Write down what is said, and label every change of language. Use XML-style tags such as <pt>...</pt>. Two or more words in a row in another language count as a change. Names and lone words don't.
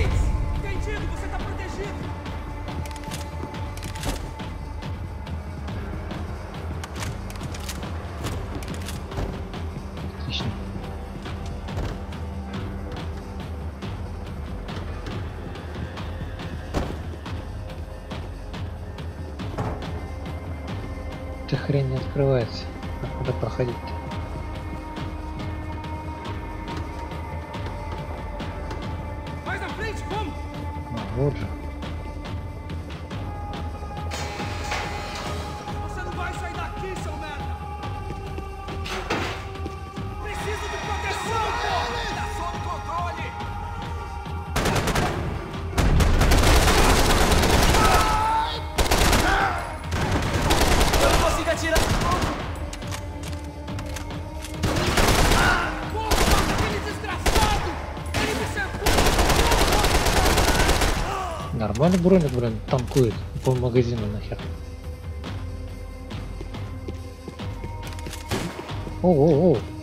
<pt>Entendido, você tá protegido.</pt> <ru>Отлично. Эта хрень не открывается. А куда проходить-то? Вот же.</ru> <pt>Você não vai sair daqui, seu merda! Preciso de proteção, pô! Tá sob controle! Eu não consigo atirar! Porra, aquele desgraçado! Ele me cercou!</pt> <ru>Нормально броник, блин, танкует по магазину нахер. О-о-о!</ru>